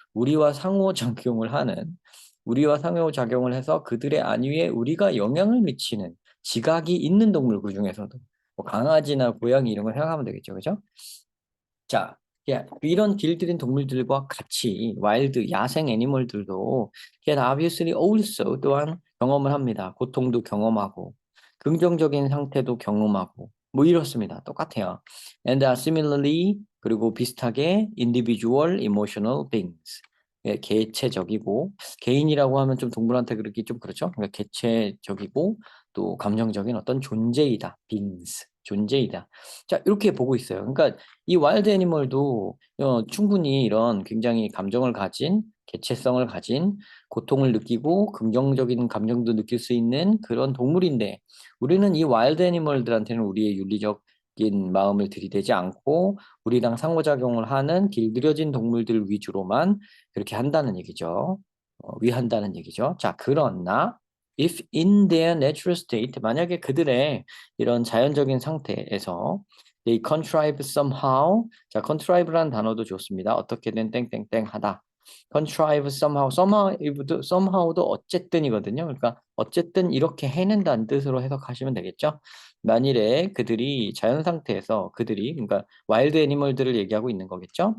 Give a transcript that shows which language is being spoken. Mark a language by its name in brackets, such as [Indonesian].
[Korean] 우리와 상호작용을 하는 우리와 상호작용을 해서 그들의 안위에 우리가 영향을 미치는 지각이 있는 동물 그 중에서도 뭐 강아지나 고양이 이런 걸 생각하면 되겠죠, 그죠? 자, 이런 길들인 동물들과 같이 와일드 야생 애니멀들도 [English] yet obviously also [Korean] 또한 경험을 합니다. 고통도 경험하고 긍정적인 상태도 경험하고 뭐 이렇습니다. 똑같아요. [English] And are similarly [Korean] 그리고 비슷하게 [English] individual emotional beings. [Korean] 개체적이고 개인이라고 하면 좀 동물한테 그러기 좀 그렇죠. 그러니까 개체적이고 또 감정적인 어떤 존재이다. beings. 존재이다. 자, 이렇게 보고 있어요. 그러니까 이 와일드 애니멀도 충분히 이런 굉장히 감정을 가진 개체성을 가진 고통을 느끼고 긍정적인 감정도 느낄 수 있는 그런 동물인데 우리는 이 와일드 애니멀들한테는 우리의 윤리적인 마음을 들이대지 않고 우리랑 상호작용을 하는 길들여진 동물들 위주로만 그렇게 한다는 얘기죠. 위한다는 얘기죠. 자, 그러나 [English] if in their natural state [Korean] 만약에 그들의 이런 자연적인 상태에서 [English] they contrive somehow. [Korean] 자, contrive라는 단어도 좋습니다. 어떻게든 땡땡땡 하다. [English] contrive somehow [Korean] 도 어쨌든이거든요. 그러니까 어쨌든 이렇게 해낸다는 뜻으로 해석하시면 되겠죠. 만일에 그들이 자연 상태에서 그들이 그러니까 와일드 애니멀들을 얘기하고 있는 거겠죠.